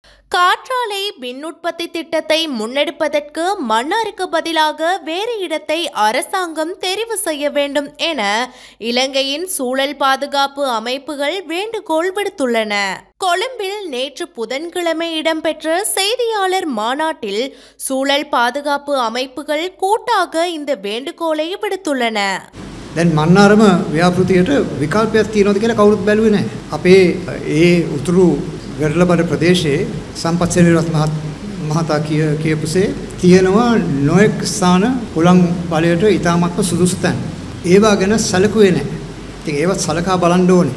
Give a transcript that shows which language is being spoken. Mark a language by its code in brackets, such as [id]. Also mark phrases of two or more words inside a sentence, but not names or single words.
[ta] காற்றாலை மின் உற்பத்தி திட்டத்தை முன்னெடுப்பதற்கு மன்னாருக்கு பதிலாக வேறு இடத்தை அரசாங்கம் தெரிவு செய்ய வேண்டும் என இலங்கையின் சூழல் பாதுகாப்பு அமைப்புகள் வேண்டுகோள் விடுத்துள்ளன. கொழும்பில் நேற்று புதன்கிழமை இடம்பெற்ற செய்தியாளர் மாநாட்டில் சூழல் பாதுகாப்பு அமைப்புகள் கூட்டாக இந்த வேண்டுகோளை விடுத்துள்ளன. [si] දැන් මන්නාරම ව්‍යාපෘතියට විකල්පයක් තියෙනවද කියලා කවුරුත් බැලුවේ නැහැ. අපේ ඒ උතුරු වෙරළබඩ ප්‍රදේශයේ සම්පත් සෙනවිරත් මහතා කියපුසේ තියෙනවා නොඑක් ස්ථාන පුලන් බලයට ඉතාමත්ම සුදුසු තැන්. ඒවා ගැන සැලකුවේ නැහැ. ඉතින් ඒවත් සලකා බලන්න ඕනේ.